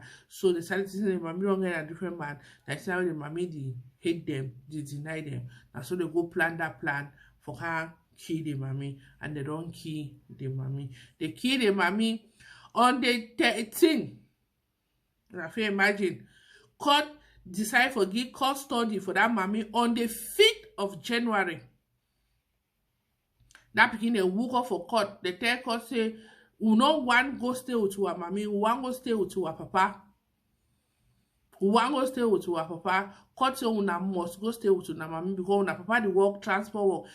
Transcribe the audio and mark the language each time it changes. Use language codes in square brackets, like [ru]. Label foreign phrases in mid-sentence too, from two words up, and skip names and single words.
[pcm] So they started saying the mommy don't get a different man. That's how the mommy they hate them, they deny them. And so they go plan that plan for her kill the mommy, and they don't kill the mommy. They kill the mommy on the 13th. I feel imagine. Court decide for give custody for that mommy on the 5th of January. That pikin they woke up for court. They tell court say, we no want go stay with our mommy, we want go stay with our papa. We want go stay with our papa. Court say una must go stay with una mommy because una papa the work transport work.